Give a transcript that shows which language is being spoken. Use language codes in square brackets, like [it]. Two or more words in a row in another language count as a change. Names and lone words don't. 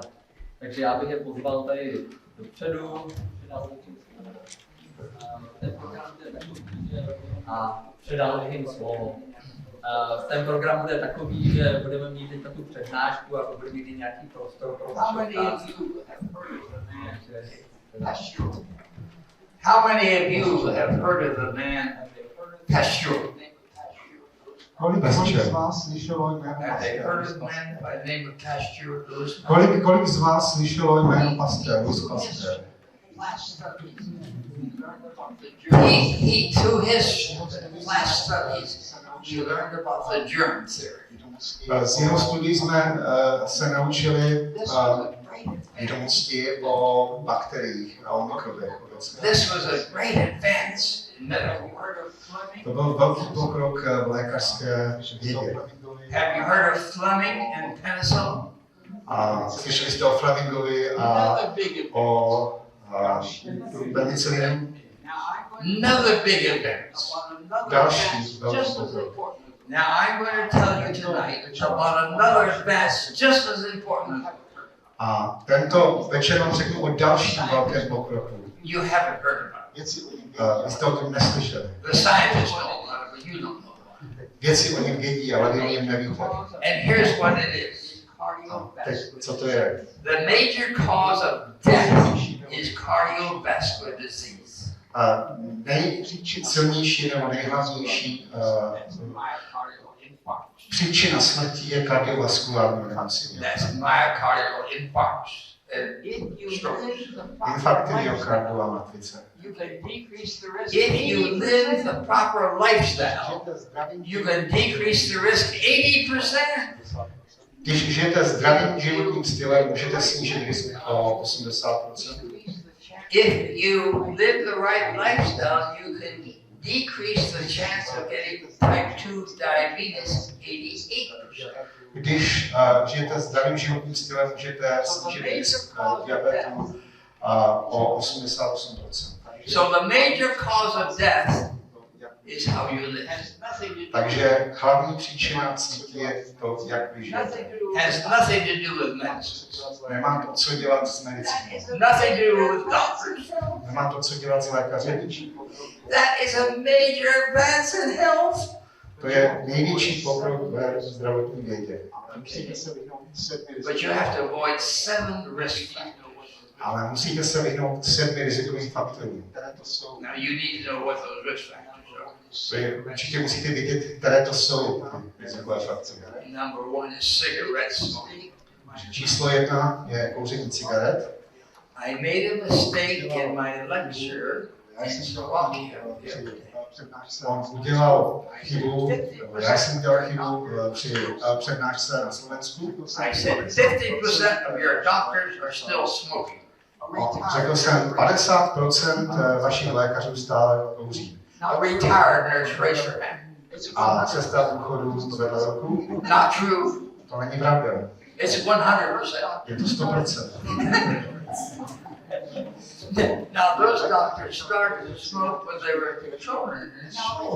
[cs] Takže já bych je pozval tady dopředu a předal bych jim slovo. Ten program bude takový, že budeme mít teď tu přednášku a bude mít i nějaký prostor pro vaše otázky. [en] How many of you have heard of the man Pasteur? [cs] Kolik z vás slyšelo jméno Pasteur? Kolik z vás slyšelo jméno Pasteur? [en] He through his last studies, he learned about the germ theory. [cs] Z jeho studií jsme se naučili vědomosti o bakteriích a o mikrobech. [en] This was a great advance in medical. [cs] To byl velký pokrok v lékařské vědě. [en] Have you heard of Fleming and penicillin? [cs] A slyšeli jste o Flemingovi a o penicillinu? [en] Another big advance. [cs] Další velký pokrok. [en] Now I'm going to tell you tonight about another advance just as important. [cs] A tento večer vám řeknu o dalším velkém pokroku. [en] You haven't heard about it. [cs] Vy jste o tom neslyšeli. [en] The scientists know about it, but you don't know. [cs] Věci o něm vědí, ale vy o něm nevíte. [en] And here's what it is. [cs] Teď, co to je? [en] The major cause of death is cardiovascular disease. [cs] Nejsilnější nebo nejhlavnější příčina smrti je kardiovaskulární nemoci. [en] That's myocardial infarcts and strokes. [cs] Infarkty myokardu a mrtvice. [en] If you live the proper lifestyle, you can decrease the risk 80%. [cs] Když žijete zdravým životním stylem, můžete snížit risk o 80%. [en] If you live the right lifestyle, you can decrease the chance of getting type 2 diabetes 88%. [cs] Když žijete zdravým životním stylem, můžete snížit risk diabetu o 88%. [en] So the major cause of death is how you live. [cs] Takže hlavní příčina smrti je to, jak vy žijete. [en] Has nothing to do with medicine. [cs] Nemá to co dělat s medicínou. [en] Nothing to do with doctors. [cs] Nemá to co dělat s lékaři. [en] That is a major advance in health. [cs] To je největší pokrok ve zdravotní vědě. [en] But you have to avoid 7 risk factors. [cs] Ale musíte se vyhnout 7 rizikovým faktorům. [en] Now you need to know what those risk factors are. [cs] Vy určitě musíte vědět, které to jsou rizikové faktory. [en] Number 1 is cigarette smoking. [cs] Číslo 1 je kouření cigaret. [en] I made a mistake in my lecture in Slovakia. [cs] On udělal chybu, já jsem udělal chybu při přednášce na Slovensku. [en] I said 50% of your doctors are still smoking. [cs] Řekl jsem, 50% vašich lékařů stále kouří. [en] A retired nurse raised her hand. [cs] A cesta důchodu zvedla ruku. [en] Not true. [cs] To není pravda. [en] It's 100%. [cs] Je to 100%. [en] Now those doctors started to smoke when they were children in school.